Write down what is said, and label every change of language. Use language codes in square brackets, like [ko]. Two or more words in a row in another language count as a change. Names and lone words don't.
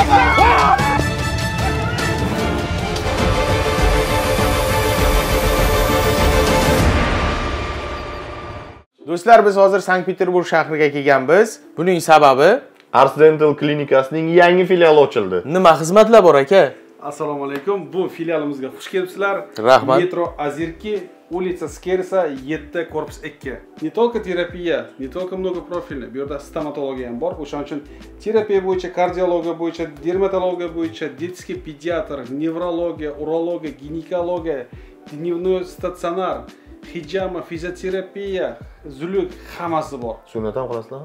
[uz] Do'stlar, biz hozir Sankt-Peterburg shahriga kelganmiz. Buning sababi Ars Dental klinikasining yangi filiali ochildi. nima xizmatlar bor aka? Assalomu alaykum. Bu filialimizga xush kelibsizlar. Rahmat. Metro Azirki, улица Skersa 7, korpus 2. [ru] Не только терапия, не только многопрофильный, [uz] bu yerda stomatologiya ham bor. O'shaning uchun terapiya bo'yicha, kardiologiya bo'yicha, dermatologiya bo'yicha, детский pediatr, nevrologiya, urologiya, ginekologiya, dnevной statsionar, hijama, fizioterapiya, zuluk hammasi bor. Sunnat ham qilasizlarmi?